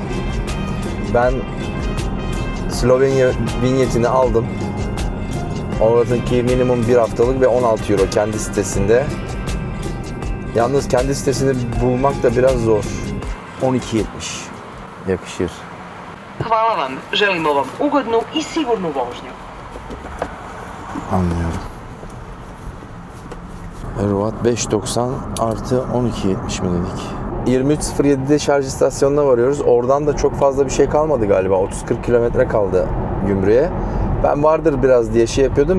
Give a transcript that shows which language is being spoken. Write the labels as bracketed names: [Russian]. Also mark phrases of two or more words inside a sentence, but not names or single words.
[Turkish] Ben Slovenya vinyetini aldım. Oradaki minimum bir haftalık ve 16 euro kendi sitesinde. Yalnız kendi sitesini bulmak da biraz zor. 12.70 yakışır. [Croatian] Hvala vam. Želimo vam ugodnu i sigurnu vožnju. [Turkish] Anlıyorum. Hırvat 5.90 artı 12.70 mi dedik? 23.07'de şarj istasyonuna varıyoruz. Oradan da çok fazla bir şey kalmadı galiba. 30-40 kilometre kaldı gümrüğe. Ben vardır biraz diye şey yapıyordum.